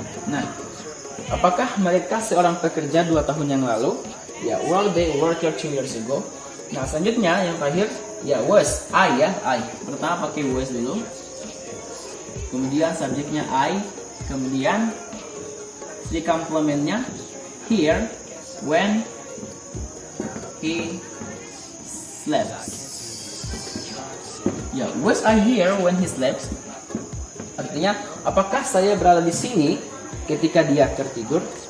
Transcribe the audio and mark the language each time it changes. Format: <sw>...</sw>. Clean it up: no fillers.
<id>Nah, apakah mereka seorang pekerja 2 tahun yang lalu?</id> <en>Ya, were they a worker 2 years ago?</en> <id>Nah, selanjutnya yang terakhir, ya was, I ya, I. Pertama pakai was dulu. Kemudian subjeknya I, kemudian di complementnya</id> <en>here when he slept. Ya, was I here when he slept?</en> <id>Artinya, apakah saya berada di sini ketika dia tertidur?</id>